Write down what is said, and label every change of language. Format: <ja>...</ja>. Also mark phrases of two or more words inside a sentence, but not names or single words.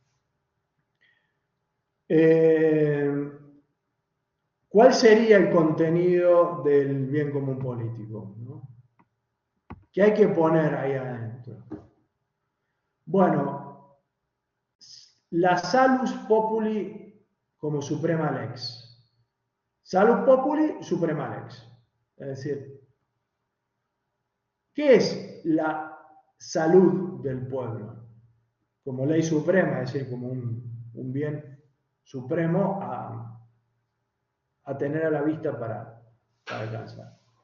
<es>¿Cuál sería el contenido del bien común político? ¿No? ¿Qué hay que poner ahí adentro? Bueno, la</es> <la>salus populi</la> <es>como</es> <la>suprema lex. Salus populi, suprema lex.</la> <es>Es decir, ¿qué es la salud del pueblo? Como ley suprema, es decir, como un bien supremo a tener a la vista para alcanzar.</es>